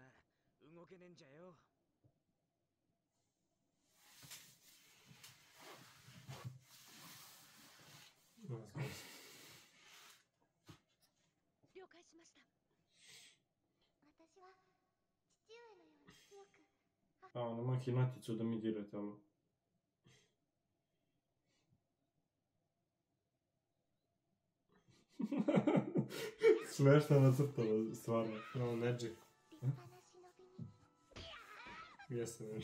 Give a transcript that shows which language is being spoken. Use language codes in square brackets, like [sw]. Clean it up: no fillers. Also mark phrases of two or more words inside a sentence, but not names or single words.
[ja] 動けねえんじゃよ。了解しました。私は父上のように強く。 [sr] A, nema Hinaticu da mi dirate, ali... Smešna nacrtala, stvarno. No, Neji. Jeste Neji.